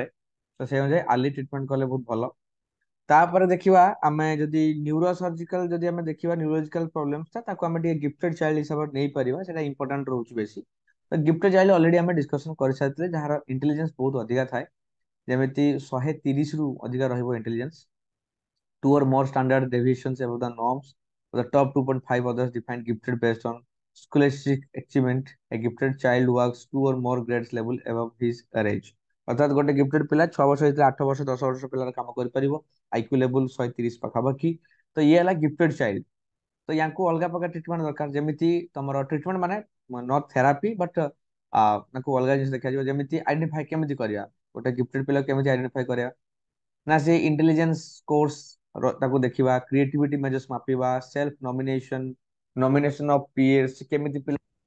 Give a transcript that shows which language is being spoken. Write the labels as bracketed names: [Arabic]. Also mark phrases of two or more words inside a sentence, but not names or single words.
[Odia] ତ ସେ ଅନୁଯାୟୀ [English] early treatment [Odia] କଲେ ବହୁତ ଭଲ। ତାପରେ ଦେଖିବା ଆମେ ଯଦି [English] neuro surgical, [Odia] ଯଦି ଆମେ ଦେଖିବା [English] neurological problems [Odia] ତାକୁ ଆମେ ଟିକେ [English] gifted child [Odia] ହିସାବରେ ନେଇପାରିବା, ସେଟା ଇମ୍ପୋର୍ଟାଣ୍ଟ ରହୁଛି ବେଶୀ। ତ [English] gifted child already [Odia] ଆମେ ଡିସ୍କସନ କରିସାରିଥିଲେ, ଯାହାର ଇଣ୍ଟେଲିଜେନ୍ସ ବହୁତ ଅଧିକା ଥାଏ, ଯେମିତି 130 ରୁ ଅଧିକା ରହିବ ଇଣ୍ଟେଲିଜେନ୍ସ। [English] Two or more standard deviations above the norms. The top 2.5 others define gifted based on scholastic achievement. A gifted child works 2 or more grades level above his age. [Odia] ଅର୍ଥାତ୍ ଗୋଟେ ଗିଫ୍ଟେଡ ପିଲା 6 ବର୍ଷ ହେଇଥିଲେ 8 ବର୍ଷ 10 ବର୍ଷ ପିଲାର କାମ କରିପାରିବ, [English] IQ level [Odia] 130 ପାଖାପାଖି। ତ ଇଏ ହେଲା [English] gifted child. [Odia] ତ ୟାଙ୍କୁ ଅଲଗା ପ୍ରକାର ଟ୍ରିଟମେଣ୍ଟ ଦରକାର, ଯେମିତି ତମର ଟ୍ରିଟମେଣ୍ଟ ମାନେ [English] not therapy but [Odia] ତାଙ୍କୁ ଅଲଗା ଜିନିଷ ଦେଖାଯିବ। ଯେମିତି ଆଇଡେଣ୍ଟିଫାଇ କେମିତି କରିବା, ଗୋଟେ ଗିଫ୍ଟେଡ ପିଲା କେମିତି ଆଇଡେଣ୍ଟିଫାଇ କରିବା ନା, ସେ [English] intelligence course [Odia] ତାକୁ ଦେଖିବା, [English] creativity measures [Odia] ମାପିବା, [English] self nomination of peers [Odia] କେମିତି ପିଲା,